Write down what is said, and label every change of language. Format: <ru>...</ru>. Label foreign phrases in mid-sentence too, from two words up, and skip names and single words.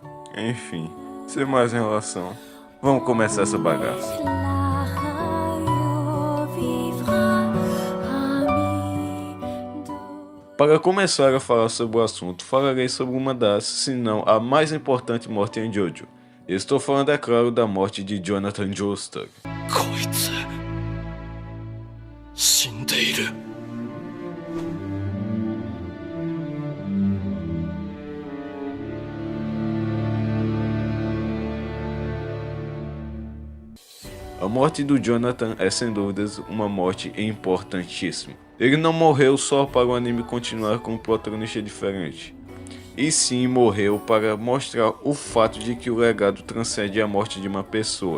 <pt>Enfim, sem mais enrolação, vamos começar essa bagaça. Para começar a falar sobre o assunto, falarei sobre uma das, se não a mais importante morte em Jojo. Estou falando, é claro, da morte de Jonathan Joestar.</pt> <ja>こいつ死んでいる。</ja> <pt>A morte do Jonathan é sem dúvidas uma morte importantíssima. Ele não morreu só para o anime continuar com um protagonista diferente, e sim morreu para mostrar o fato de que o legado transcende a morte de uma pessoa.</pt>